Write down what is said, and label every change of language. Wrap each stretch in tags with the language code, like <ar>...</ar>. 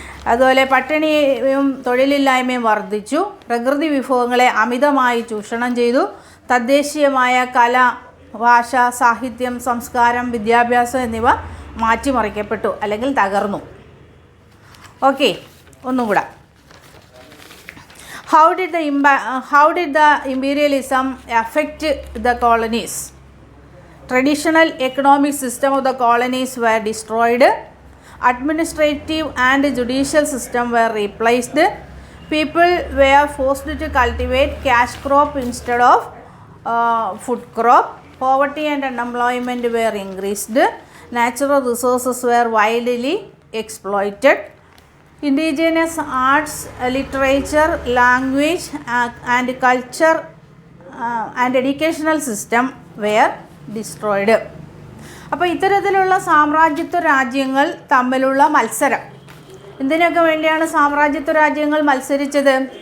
<ml>അതുപോലെ പട്ടിണിയും തൊഴിലില്ലായ്മയും വർദ്ധിച്ചു. പ്രകൃതി വിഭവങ്ങളെ അമിതമായി ചൂഷണം ചെയ്തു. തദ്ദേശീയമായ കല, ഭാഷ, സാഹിത്യം, സംസ്കാരം, വിദ്യാഭ്യാസം എന്നിവ മാറ്റിമറിക്കപ്പെട്ടു അല്ലെങ്കിൽ തകർന്നു. ഓക്കെ, ഒന്നും കൂടെ.</ml> <en>How did the imperialism affect the colonies? Traditional economic system of the colonies were destroyed. Administrative and judicial system were replaced. People were forced to cultivate cash crop instead of food crop. Poverty and unemployment were increased. Natural resources were widely exploited. Indigenous arts, literature, language and culture and educational system were destroyed.</en> <ml>അപ്പോൾ ഇത്തരത്തിലുള്ള സാമ്രാജ്യത്വ രാജ്യങ്ങൾ തമ്മിലുള്ള മത്സരം, എന്തിനൊക്കെ വേണ്ടിയാണ് സാമ്രാജ്യത്വ രാജ്യങ്ങൾ മത്സരിച്ചത്?</ml>